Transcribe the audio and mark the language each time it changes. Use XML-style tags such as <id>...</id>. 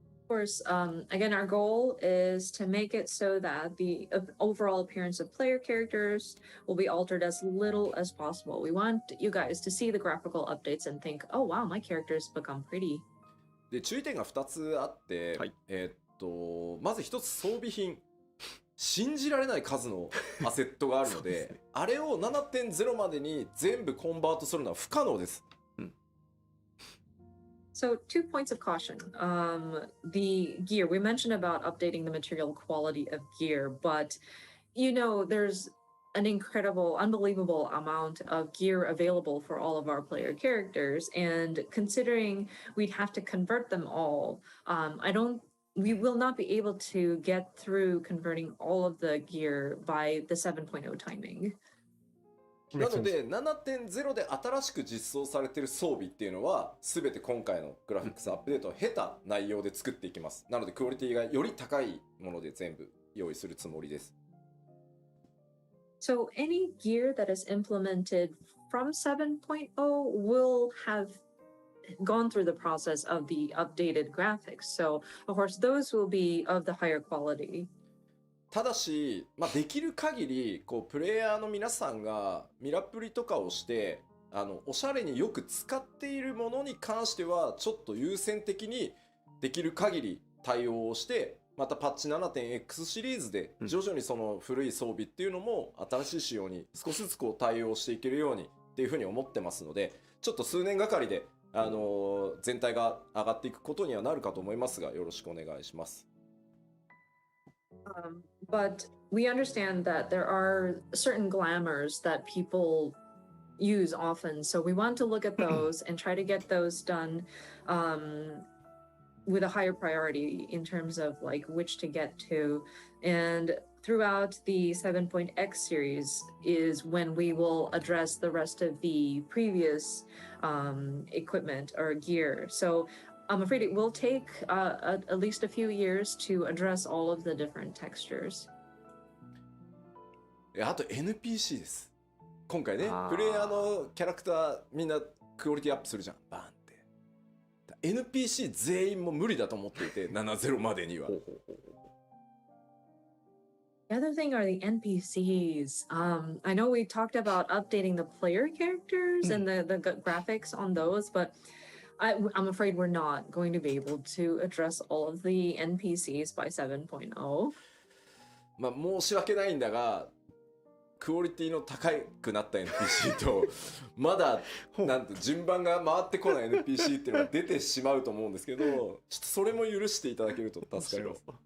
<en>Of course, again, our goal is to make it so that the overall appearance of player characters will be altered as little as possible. We want you guys to see the graphical updates and think, oh wow, my character's become pretty.</en> <ja>で注意点が2つあって、はい、まず1つ装備品、信じられない数のアセットがあるのであれを 7.0 までに全部コンバートするのは不可能です。</ja> <en>So 2 points of caution. The gear, we mentioned about updating the material quality of gear, but you know, there's an incredible, unbelievable amount of gear available for all of our player characters. And considering we'd have to convert them all, we will not be able to get through converting all of the gear by the 7.0 timing.</en> <ja>なので 7.0 で新しく実装されている装備っていうのは全て今回のグラフィックスアップデートを経た内容で作っていきます。なのでクオリティがより高いもので全部用意するつもりです。</ja> <en>So any gear that is implemented from 7.0 will have gone through the process of the updated graphics. So of course those will be of the higher quality.</en> <ja>ただし、できる限りこうプレイヤーの皆さんがミラプリとかをしておしゃれによく使っているものに関してはちょっと優先的にできる限り対応をして、またパッチ 7.x シリーズで徐々にその古い装備っていうのも新しい仕様に少しずつこう対応していけるようにっていうふうに思ってますので、ちょっと数年がかりで全体が上がっていくことにはなるかと思いますが、よろしくお願いします。</ja> <en>But we understand that there are certain glamours that people use often. So we want to look at those and try to get those done with a higher priority in terms of like which to get to. And throughout the 7.x series is when we will address the rest of the previous equipment or gear. So I'm afraid it will take at least a few years to address all of the different textures.</en> <ja>あと NPC です。今回ね、プレイヤーのキャラクターみんなクオリティアップするじゃん、バーンって。 NPC 全員も無理だと思っていて、7.0 までには。</ja> <en>The other thing are the NPCs. I know we talked about updating the player characters and the graphics on those, but I'm afraid we're not going to be able to address all of the NPCs by 7.0.</en> <ja>申し訳ないんだが、クオリティの高くなった NPC とまだなんと順番が回ってこない NPC っていうのが出てしまうと思うんですけど、ちょっとそれも許していただけると助かります。</ja>